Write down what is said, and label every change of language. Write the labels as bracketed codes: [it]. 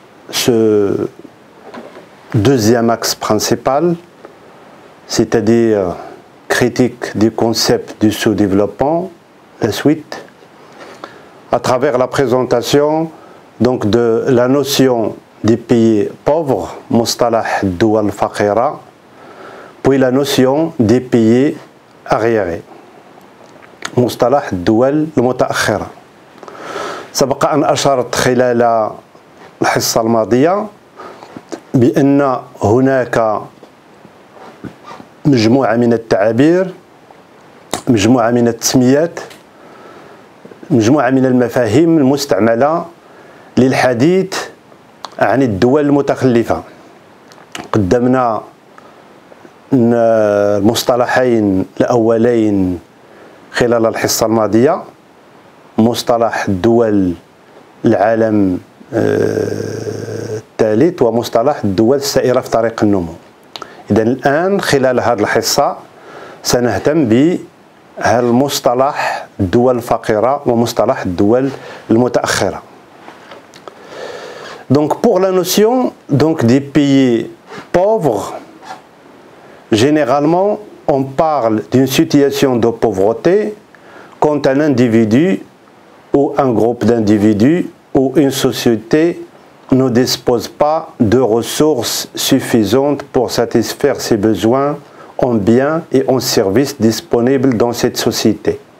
[fr] ce deuxième axe principal, c'est-à-dire critique du concept du sous-développement, la suite, à travers la présentation donc de la notion des pays pauvres, [ar] mustalah doual faqira, [fr] puis la notion des pays arriérés, [ar] mustalah doual المتأخرة. سبق أن أشرت خلال الحصة الماضية بأن هناك مجموعة من التعابير، مجموعة من التسميات، مجموعة من المفاهيم المستعملة للحديث عن الدول المتخلفة. قدمنا المصطلحين الأولين خلال الحصة الماضية، مصطلح دول العالم الثالث ومصطلح الدول السائرة في طريق النمو. إذن الآن خلال هذه الحصة سنهتم بهالمصطلح الدول الفقيرة ومصطلح الدول المتأخرة. [fr] Donc pour la notion donc des pays pauvres, généralement on parle d'une situation de pauvreté quand un individu ou un groupe d'individus ou une société ne dispose pas de ressources suffisantes pour satisfaire ses besoins en biens et en services disponibles dans cette société.